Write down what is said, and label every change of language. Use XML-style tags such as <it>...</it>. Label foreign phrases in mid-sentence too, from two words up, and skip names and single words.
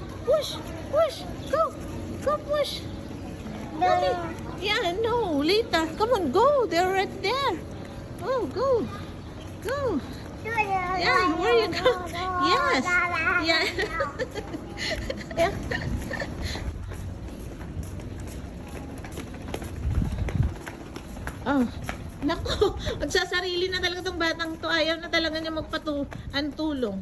<en>push, push. Go, go push. Okay. Yeah, no, later. Come on, go. They're right there. Oh, go, go. Yeah, where you go? Yes. Yeah. Yeah.</en> <tl>Oh, naku, magsasarili na talaga tong batang to. Ayaw na talaga niya magpatulong.</tl>